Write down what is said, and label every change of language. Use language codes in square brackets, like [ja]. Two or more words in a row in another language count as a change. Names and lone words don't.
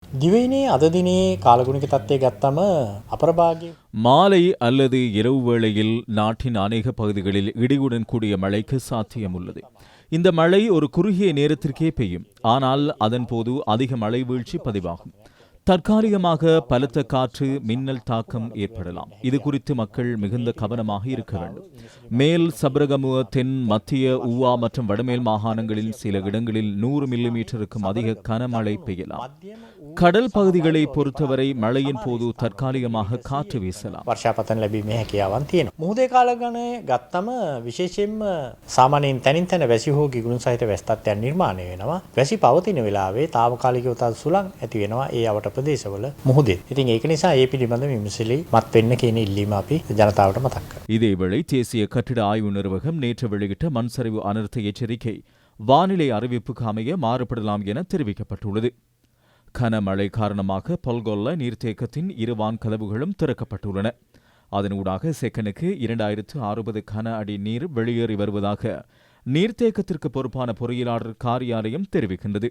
[si] දිවයිනේ අද දිනේ කාලගුණික තත්ත්වය ගත්තම අපරභාග්‍ය [ta] மாலை அல்லது இரவு வேளையில் நாட்டின் அநேக பகுதிகளில் இடியுடன் கூடிய மழைக்கு சாத்தியம் உள்ளது. இந்த மழை ஒரு குறுகிய நேரத்திற்கே பெய்யும், ஆனால் அதன் போது அதிக மழை வீழ்ச்சி பதிவாகும். தற்காலிகமாக பலத்த காற்று, மின்னல் தாக்கம் ஏற்படலாம். இது குறித்து மக்கள் மிகுந்த கவனமாக இருக்க வேண்டும். மேல் சப்ரகமுவ, தென், மத்திய, ஊவா மற்றும் வடமேல் மாகாணங்களில் சில இடங்களில் 100 மில்லிமீட்டருக்கும் அதிக கனமழை பெய்யலாம். கடல் பகுதிகளை பொறுத்தவரை மழையின் போது தற்காலிகமாக காற்று வீசலாம். [si] වර්ෂාපතන ලැබීමේ හැකියාවන් තියෙනවා. මුහුදේ කාලගණය ගත්තම විශේෂයෙන්ම සාමාන්‍යයෙන් තනින් තන වැසි හෝ ගිගුරුන් සහිත වැසි තත්ත්වයන් නිර්මාණය වෙනවා. වැසි පවතින වෙලාවේ తాවකාලිකව තද සුළං ඇති වෙනවා ඒ අවට ප්‍රදේශවල මුහුදේ. ඉතින් ඒක නිසා ඒ පිළිබඳ විමසිලි මත් වෙන්න කියන ඉල්ලීම අපි ජනතාවට මතක් කරනවා. [ta] இதேவேளை தேசிய கட்டிட ஆய்வு நிறுவகம் நேற்று வெளியிட்ட மண்சரிவு அனர்த்த எச்சரிக்கை வானிலை அறிவிப்புக்கு அமைய மாறுபடலாம் என தெரிவிக்கப்பட்டுள்ளது. கனமழை காரணமாக பொல்கொல்ல நீர்த்தேக்கத்தின் 2 வான்கதவுகளும் திறக்கப்பட்டுள்ளன. அதனூடாக செகண்டுக்கு 2060 கன அடி நீர் வெளியேறி வருவதாக நீர்த்தேக்கத்திற்கு பொறுப்பான பொறியியலாளர் காரியாலயம் தெரிவிக்கின்றது.